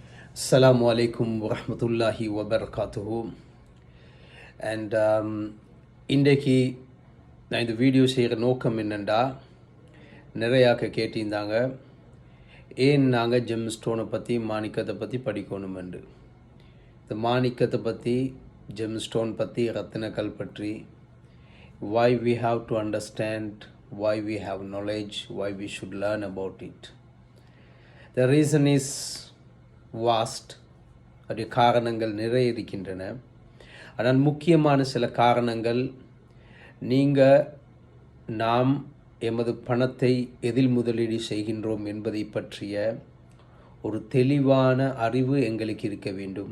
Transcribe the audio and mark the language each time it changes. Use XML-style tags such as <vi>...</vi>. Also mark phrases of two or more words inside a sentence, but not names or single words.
<ar>السلام عليكم ورحمة الله وبركاته.</ar> <ta>அண்ட் இன்றைக்கு நான் இந்த வீடியோ செய்கிற நோக்கம் என்னென்னா, நிறையாக்க கேட்டிருந்தாங்க ஏன் நாங்கள்</ta> <en>gem stone</en> <ta>பற்றி மாணிக்கத்தை பற்றி படிக்கணும் என்று. இந்த மாணிக்கத்தை பற்றி,</ta> <en>gem stone</en> <ta>பற்றி, ரத்தினக்கல் பற்றி,</ta> <en>why we have to understand, why we have knowledge, why we should learn about it. The reason is vast.</en> <ta>அதோடைய காரணங்கள் நிறைய இருக்கின்றன. ஆனால் முக்கியமான சில காரணங்கள், நாம் எமது பணத்தை எதில் முதலீடு செய்கின்றோம் என்பதை பற்றிய ஒரு தெளிவான அறிவு எங்களுக்கு இருக்க வேண்டும்.</ta>